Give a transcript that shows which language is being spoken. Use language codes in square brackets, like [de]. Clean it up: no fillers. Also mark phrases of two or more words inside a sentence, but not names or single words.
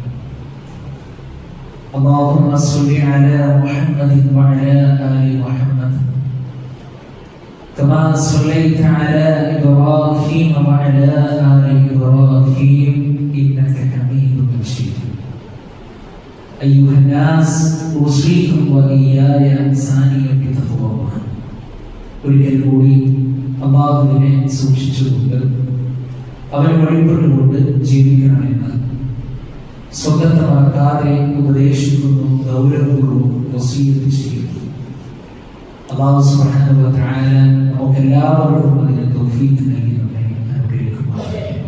[ar] اللهم صل على محمد وعلى آل محمد كما صليت على إبراهيم وعلى آل إبراهيم إنك حميد مجيد. أيها الناس أوصيكم وإياي ثانيا بتقوى الله. [ml] ഒരിക്കൽ കൂടി അല്ലാഹുവിനെ സൂക്ഷിച്ചുകൊണ്ട് അവനെ വഴിപ്പെട്ടുകൊണ്ട് ജീവിക്കണമെന്ന് സ്വന്തത്തെ മറക്കാതെ ഉപദേശിക്കുന്നു, ഗൗരവപൂർവ്വം വസിയ്യത്ത് ചെയ്യുന്നു. [ar] الله سبحانه وتعالى [ml] നമുക്കെല്ലാവർക്കും അതിന് തൗഫീഖ് നൽകി നമ്മെ അനുഗ്രഹിക്കുമാറാകട്ടെ.